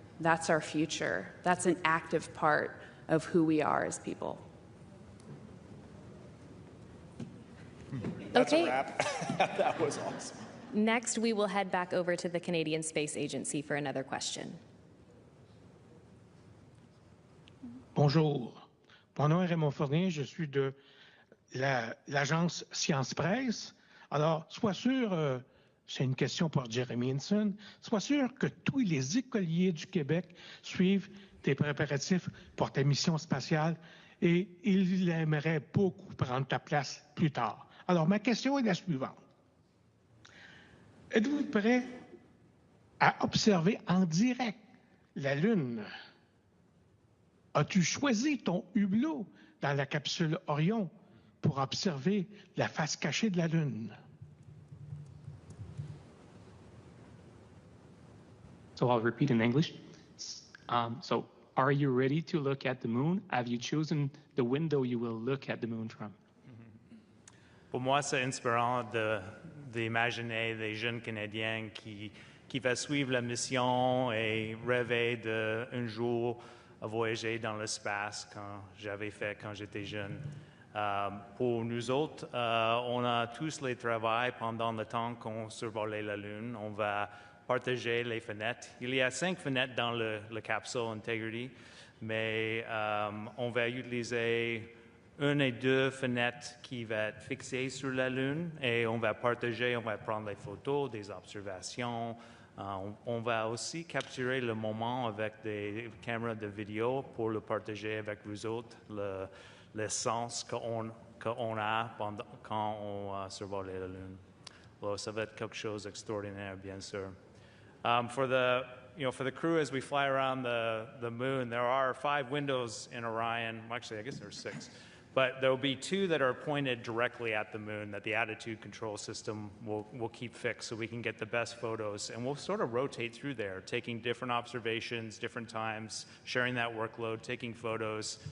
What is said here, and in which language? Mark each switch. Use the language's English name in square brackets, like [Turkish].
[English] That's our future. That's an active part of who we are as people. That's Okay. a wrap. That was awesome. Next, we will head back over to the Canadian Space Agency for another question. [French] Bonjour. Mon nom est Raymond Fournier. Je suis de l'agence Science Presse. Alors, sois sûr, c'est une question pour Jeremy Hansen, sois sûr que tous les écoliers du Québec suivent tes préparatifs pour ta mission spatiale et ils aimeraient beaucoup prendre ta place plus tard. Alors, ma question est la suivante. Êtes-vous prêt à observer en direct la Lune? As-tu choisi ton hublot dans la capsule Orion pour observer la face cachée de la Lune? [English] So I'll repeat in English. So are you ready to look at the moon? Have you chosen the window you will look at the moon from? [French] Pour moi, c'est inspirant d'imaginer des jeunes Canadiens qui vont suivre la mission et rêver d'un jour voyager dans l'espace quand j'avais fait quand j'étais jeune. Pour nous autres, on a tous les travaux pendant le temps qu'on survolait la Lune. On va partager les fenêtres. Il y a 5 fenêtres dans la capsule Integrity, mais on va utiliser une et deux fenêtres qui vont être fixées sur la Lune et on va partager, on va prendre les photos, des observations. On va aussi capturer le moment avec des caméras de vidéo pour le partager avec vous autres, le sens qu'on a quand on survole la Lune. Well, ça va être quelque chose d'extraordinaire, bien sûr. [English] For the crew, as we fly around the moon, there are 5 windows in Orion. Actually, I guess there are 6. But there will be 2 that are pointed directly at the moon that the attitude control system will keep fixed so we can get the best photos. And we'll sort of rotate through there, taking different observations, different times, sharing that workload, taking photos.